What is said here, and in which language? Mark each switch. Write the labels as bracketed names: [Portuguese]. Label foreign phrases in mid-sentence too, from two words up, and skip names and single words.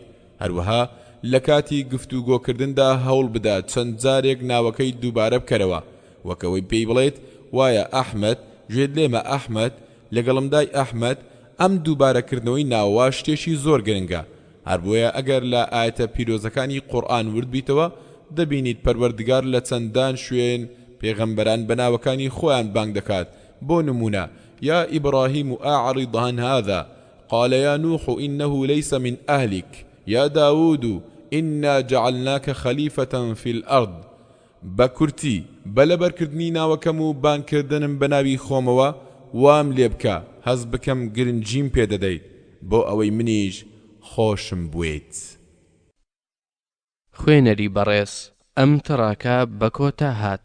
[Central Kurdish] هەروەها لە کاتی گفتوگۆکردندا هەوڵ بدات چەند جارێک ناوەکەی دووبارە بکەرەوە وەکەوەی پێی بڵێت وایە ئەحمەد گوێت لێمە ئەحمەد لەگەڵمدای ئەحمەد. ئەم دووبارەکردنەوەی ناوە شتێکی زۆر گرنگە. هەر بۆیە ئەگەر لە ئاەتە پیرۆزەکانی قورئان ورد بیتەوە دەبینیت پەروەردگار لە چەندان شوێن پێغەمبەران بە ناوەکانی خۆیان بانگ دەکات. بۆ نمونە [Arabic] یا ئیبراهیم ئەعرض عن هذا قال يا نوح إنه ليس من أهلك يا داود إنا جعلناك خليفة في الأرض. [Central Kurdish] بەکورتی بەلەبەرکردنی ناوەکەم و بانکردنم بە ناوی خۆمەوە وام لێ بکە هەز بکەم گرنگیم پێدەدەیت بۆ ئەوەی منیش خۆشم بوێت. خوێنەری بەڕێز ئەم تەڕاکە بە کۆتا هات.